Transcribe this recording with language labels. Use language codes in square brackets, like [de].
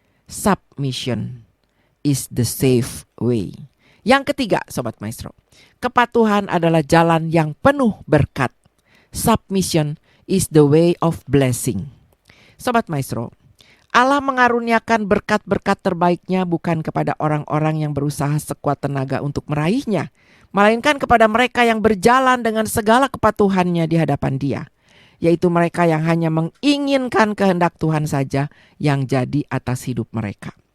[en] Submission is the safe way. [id] Yang ketiga, Sobat Maestro, kepatuhan adalah jalan yang penuh berkat. [en] Submission is the way of blessing. [id] Sobat Maestro, Allah mengaruniakan berkat-berkat terbaiknya bukan kepada orang-orang yang berusaha sekuat tenaga untuk meraihnya, melainkan kepada mereka yang berjalan dengan segala kepatuhannya di hadapan Dia, yaitu mereka yang hanya menginginkan kehendak Tuhan saja yang jadi atas hidup mereka.